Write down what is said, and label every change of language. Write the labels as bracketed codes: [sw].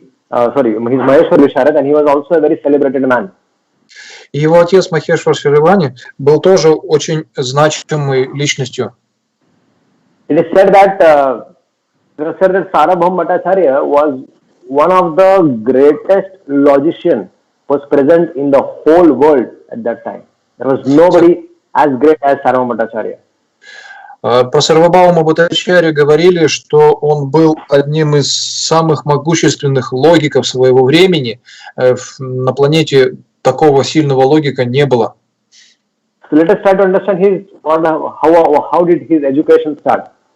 [en] He's Maheshwar Visharad, and he was also a very celebrated man. [ru] И его отец Махешвар Шривани был тоже очень значимой личностью. [en] It is said that Sarvabhauma Bhattacharya was one of the greatest logicians was present in the whole world at that time. There was nobody as great as Sarvabhauma Bhattacharya. [ru] Про Сарвабхаума Бхаттачарью говорили, что он был одним из самых могущественных логиков своего времени. На планете такого сильного логика не было. [en] So let us try to understand how did his education start.